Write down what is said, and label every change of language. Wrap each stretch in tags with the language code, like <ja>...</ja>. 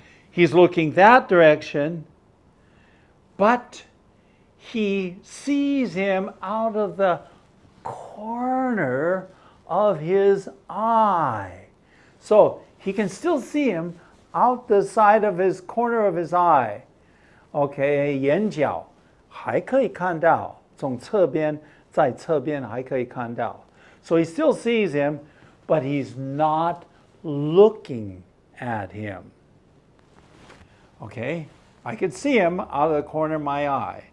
<en>He's looking that direction, but he sees him out of the corner of his eye. So he can still see him out the side of his corner of his eye.</en> <zh>Okay, 眼角还可以看到，从侧边，在侧边还可以看到。</zh> <en>So he still sees him, but he's not looking at him. Okay, I could see him out of the corner of my eye.</en>